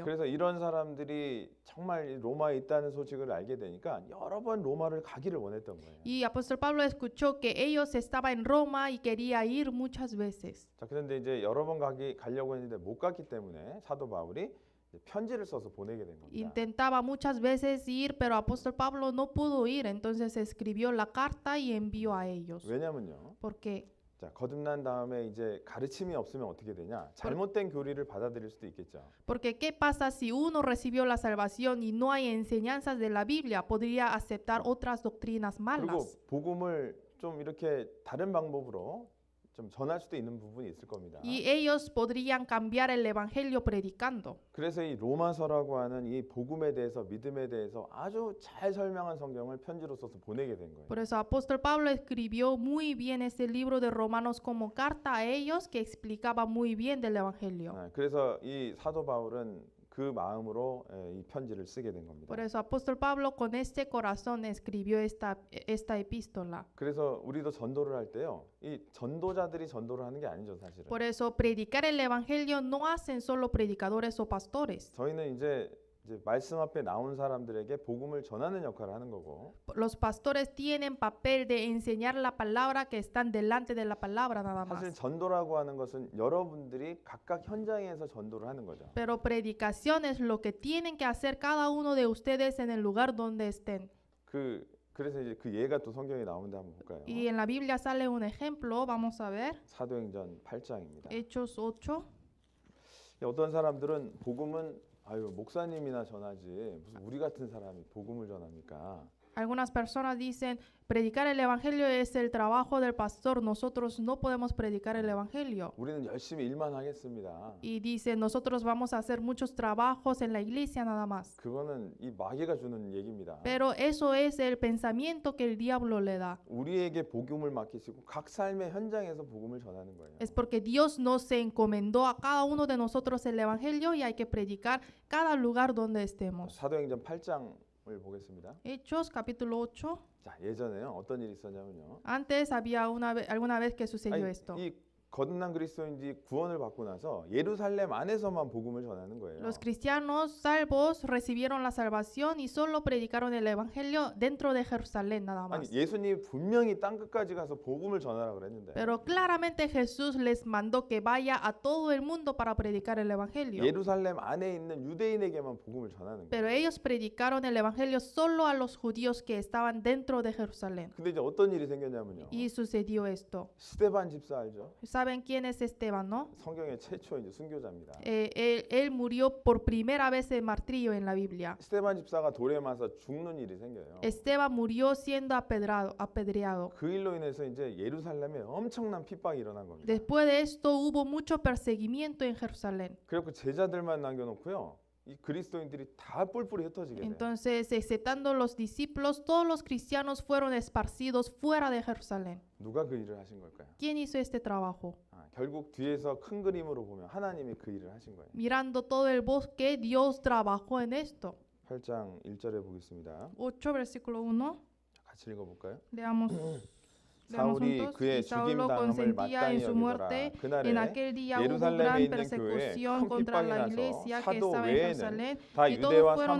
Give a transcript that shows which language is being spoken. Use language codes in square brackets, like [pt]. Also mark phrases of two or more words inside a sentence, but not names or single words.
[ko] 그래서 이런 사람들이 정말 로마에 있다는 소식을 알게 되니까 여러 번 로마를 가기를 원했던 거예요. [es] Y apóstol Pablo escuchó que ellos estaban en Roma y quería ir muchas veces. [ko] 자, 그런데 이제 여러 번 가려고 했는데 못 갔기 때문에 사도 바울이 편지를 써서 보내게 된 겁니다. [es] Intentaba muchas veces ir, pero apóstol Pablo no pudo ir, entonces escribió la carta y envió a ellos. [ko] 왜냐면요. [es] Porque [ko] 자, 거듭난 다음에 이제 가르침이 없으면 어떻게 되냐? 잘못된 교리를 받아들일 수도 있겠죠. [es] Porque ¿qué pasa si uno recibió la salvación y no hay enseñanzas de la Biblia? Podría aceptar otras doctrinas [ko] 그리고 [es] malas. [ko] 복음을 좀 이렇게 다른 방법으로 좀 전할 수도 있는 부분이 있을 겁니다. [es] Y ellos podrían cambiar el evangelio predicando. [ko] 그래서 이 로마서라고 하는 이 복음에 대해서 믿음에 대해서 아주 잘 설명한 성경을 편지로 써서 보내게 된 거예요. [es] Por eso apóstol Pablo escribió muy bien este libro de Romanos como carta a ellos que explicaba muy bien del evangelio. [ko] 그래서 이 사도 바울은 그 마음으로 이 편지를 쓰게 된 겁니다. [es] Por eso apóstol Pablo con este corazón escribió esta epístola. [ko] 그래서 우리도 전도를 할 때요. 이 전도자들이 전도를 하는 게 아니죠, 사실은. [es] Por eso predicar el evangelio no hacen solo predicadores o pastores. [ko] 저희는 이제 말씀 앞에 나온 사람들에게 복음을 전하는 역할을 하는 거고. [es] Los pastores tienen papel de enseñar la palabra que están delante de la palabra nada [ko] 사실 [es] más. [ko] 전도라고 하는 것은 여러분들이 각각 현장에서 전도를 하는 거죠. [es] Pero predicación es lo que tienen que hacer cada uno de ustedes en el lugar donde estén. [ko] 그래서 이제 그 예가 또 성경에 나오는데 한번 볼까요? [es] Y en la Biblia sale un ejemplo, vamos a ver. [ko] 사도행전 8장입니다. [es] Hechos 8. [ko] 어떤 사람들은 복음은 목사님이나 전하지 무슨 우리 같은 사람이 복음을 전합니까? [es] Algunas personas dicen, predicar el evangelio es el trabajo del pastor, nosotros no podemos predicar el evangelio. [ko] 우리는 열심히 일만 하겠습니다. [es] Y dicen, nosotros vamos a hacer muchos trabajos en la iglesia nada más. [ko] 그거는 이 마귀가 주는 얘기입니다. [es] Pero eso es el pensamiento que el diablo le da. [ko] 우리에게 복음을 맡기시고 각 삶의 현장에서 복음을 전하는 거예요. [es] Es porque Dios nos encomendó a cada uno de nosotros el evangelio y hay que predicar cada lugar donde estemos. [ko] 사도행전 8장을 보겠습니다. [es] Hechos capítulo 8. [ko] 자, 예전에요. 어떤 일이 있었냐면요. [es] Antes había alguna vez que sucedió esto. [ko] 이 거듭난 그리스도인들이 구원을 받고 나서 예루살렘 안에서만 복음을 전하는 거예요. [es] Los cristianos salvos recibieron la salvación y solo predicaron el evangelio dentro de Jerusalén nada [ko] 아니, [es] más. [ko] 예수님이 분명히 땅 끝까지 가서 복음을 전하라 그랬는데 [es] Pero claramente Jesús les mandó que vaya a todo el mundo para predicar el evangelio. [ko] 예루살렘 안에 있는 유대인에게만 복음을 전하는 거예요. [es] Pero ellos predicaron el evangelio solo a los judíos que estaban dentro de Jerusalén. [ko] 근데 이제 어떤 일이 생겼냐면요. [es] Y sucedió esto. [ko] 스데반 집사 알죠? [es] ¿Saben quién es Esteban, no? [ko] 성경의 최초 이제 순교자입니다. [es] Él murió por primera vez en martirio en la Biblia. [ko] 스데반 집사가 돌에 맞아 죽는 일이 생겨요. [es] Esteban murió siendo apedreado. [ko] 그 일로 인해서 이제 예루살렘에 엄청난 핍박이 일어난 겁니다. [es] Después de esto hubo mucho perseguimiento en Jerusalén. [ko] 그래서 제자들만 남겨놓고요. 이 그리스도인들이 다 뿔뿔이 흩어지게 돼요. [es] Entonces, exceptando los discípulos, todos los cristianos fueron esparcidos fuera de Jerusalén. [ko] 누가 그 일을 하신 걸까요? [es] ¿Quién hizo este trabajo? [ko] 결국 뒤에서 큰 그림으로 보면 하나님이 그 일을 하신 거예요. [es] Mirando todo el bosque, Dios trabajó en esto. [ko] 8장 1절에 보겠습니다. [es] 8 versículo 1. [ko] 같이 읽어볼까요? [es] Leamos [ko] 사울이 [es] juntos. [ko] 그의 [es] Y Saulo [ko] 죽임당함을 [es] consentía [ko] 마땅히 [es] en su [ko] 여기더라. [es] muerte. En [ko] 그날에 [es] aquel día hubo [ko] 예루살렘에 [es] gran [ko] 있는 교회에 [es] persecución [ko] 큰 [es] contra [ko] 핍박이 [es] la [ko] 나서 [es] iglesia que [ko] 사도 [es] estaba en [ko] 외에는 [es] Jerusalén. [ko] 다 [es] Y todos [ko] 유대와 [es] fueron